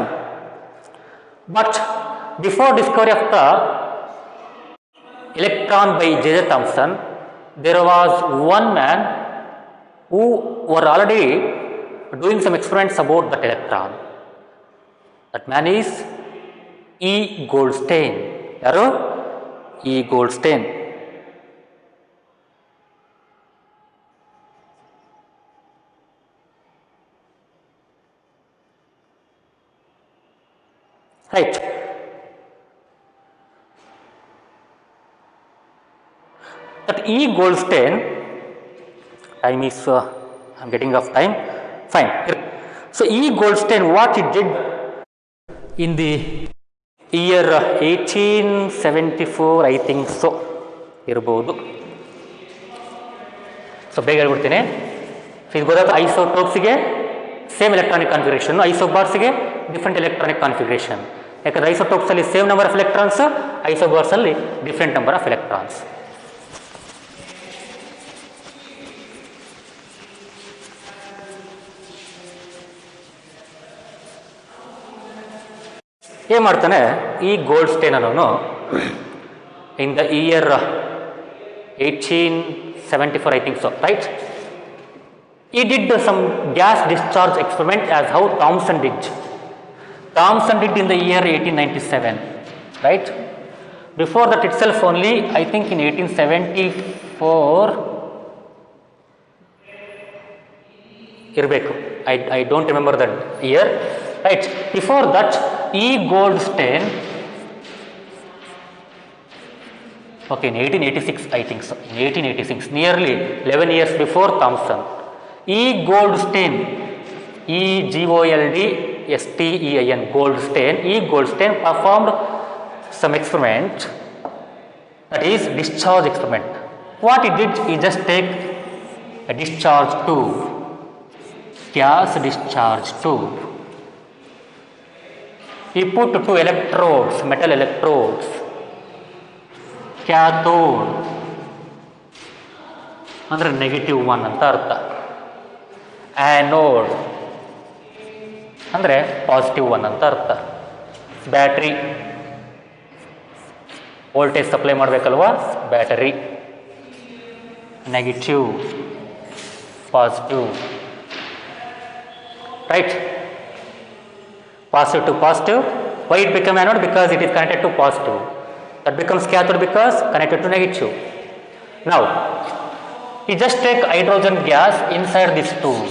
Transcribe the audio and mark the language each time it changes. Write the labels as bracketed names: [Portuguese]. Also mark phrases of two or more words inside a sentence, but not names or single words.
[English] But before discovery of the electron by J.J. Thomson, there was one man who were already doing some experiments about that electron. That man is E. Goldstein. Yaru? E. Goldstein. Right. That E. Goldstein, time is, I am getting off time, fine. So E. Goldstein, what he did in the year 1874, I think so, [Kannada] ಇರಬಹುದು. ಸೊ ಬೇಗ ಹೇಳ್ಬಿಡ್ತೀನಿ. ಸೊ ಇದು ಗೊತ್ತಾದ ಐಸೋಟೋಪ್ಸ್ಗೆ [English] same electronic configuration, [Kannada] ಐಸೋಬಾರ್ಸ್ಗೆ [English] different electronic configuration. [Kannada] ಯಾಕಂದರೆ ಐಸೋಟೋಪ್ಸಲ್ಲಿ [English] same number of electrons, [Kannada] ಐಸೋಬಾರ್ಸಲ್ಲಿ [English] different number of electrons. [Kannada] ಏನು ಮಾಡ್ತಾನೆ ಈ ಗೋಲ್ಡ್ಸ್ಟೈನ್ ಅನ್ನೋನು [English] in the year 1874, I think so, right? He did some gas discharge experiment as how Thomson did. Thomson did in the year 1897, right? Before that itself only, I think in 1874, ಇರಬೇಕು. I don't remember that year, right? Before that, E. Goldstein, okay, in 1886, I think so, in 1886, nearly 11 years before Thomson, E. Goldstein, E-G-O-L-D-S-T-E-I-N, Goldstein, E. Goldstein performed some experiment, that is discharge experiment. What he did, he just take a discharge tube gas discharge tube. He put two electrodes, metal electrodes. [Kannada] Cathode ಅಂದರೆ ನೆಗೆಟಿವ್ 1 ಅಂತ ಅರ್ಥ. ಆ್ಯನೋಡ್ ಅಂದರೆ ಪಾಸಿಟಿವ್ 1 ಅಂತ ಅರ್ಥ. [English] battery voltage supply [Kannada] ಮಾಡಬೇಕಲ್ವಾ, ಬ್ಯಾಟರಿ. [English] negative, positive, ರೈಟ್. Positive to positive. Why it become anode? Because it is connected to positive. That becomes cathode because connected to negative. Now, you just take hydrogen gas inside this tube.